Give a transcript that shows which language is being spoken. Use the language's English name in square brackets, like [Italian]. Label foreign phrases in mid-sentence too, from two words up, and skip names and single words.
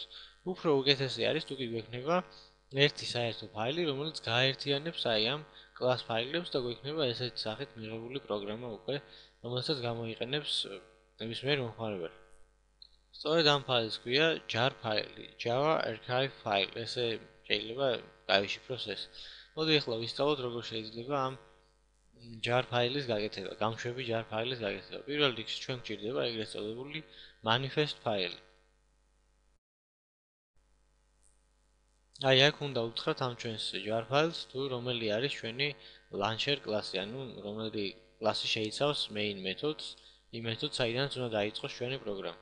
[Georgian] უფრო უკეთესი არის თუ კი გვექნება ერთი საერთო ფაილი, რომელიც გააერთიანებს აი ამ კლას ფაილებს და გვექნება ესეთი სახით მიღებული პროგრამა უკვე, რომელსაც გამოიყენებს ნებისმიერ მომხმარებელი. სწორედ ამ ფაილს ქვია jar ფაილი, [English] Java archive file. [Georgian] ესე შეიძლება გავიშიფროს ეს. მოდი ახლა ვისწავლოთ როგორ შეიძლება ამ jar ფაილის გაკეთება, გამშვები jar ფაილის გაკეთება. პირველ რიგში ჩვენ გვჭირდება ეგრეთ წოდებული manifest ფაილი. აი აქ უნდა უთხრათ ამ ჩვენს jar ფაილს თუ რომელი არის ჩვენი launcher კლასი, ანუ რომელი კლასი შეიცავს main მეთოდს, იმ მეთოდს საიდანაც უნდა დაიწყოს ჩვენი პროგრამა.